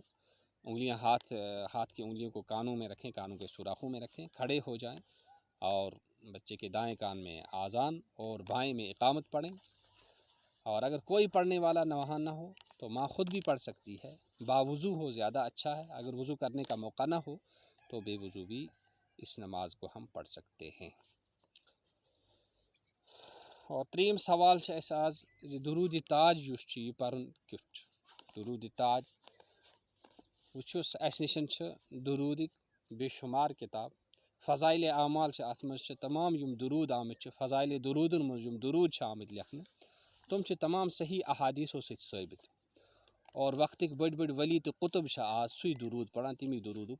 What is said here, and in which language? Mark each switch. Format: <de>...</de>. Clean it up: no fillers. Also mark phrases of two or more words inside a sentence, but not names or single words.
<ur>انگلیاں ہاتھ کی انگلیوں کو کانوں میں رکھیں کانوں کے سوراخوں میں رکھیں کھڑے ہو جائیں اور بچے کے دائیں کان میں آذان اور بائیں میں اقامت پڑھیں اور اگر کوئی پڑھنے والا وہاں نہ ہو تو ماں خود بھی پڑھ سکتی ہے باوضو ہو زیادہ اچھا ہے اگر وضو کرنے کا موقع نہ ہو تو بے وضو بھی اس نماز کو ہم پڑھ سکتے ہیں</ur> <ks>اور ترٛیٚیِم سوال چھِ اَسہِ آز زِ درود تاج یُس چھُ یہِ پَرُن کیُتھ چھُ درود تاج وٕچھو اَسہِ نِش چھِ درودٕکۍ بے شُمار کِتاب فضایلِ اعمال چھِ اَتھ منٛز چھِ تمام یِم درود آمٕتۍ چھِ فضایلِ درودَن منٛز یِم درود چھِ آمٕتۍ لیکھنہٕ تِم چھِ تمام صحیح احادیٖثو سۭتۍ ثٲبِت اور وقتٕکۍ بٔڑۍ بٔڑۍ ؤلی تہٕ قُطُب چھِ آز سُے درود پَران تَمی درودُک</ks>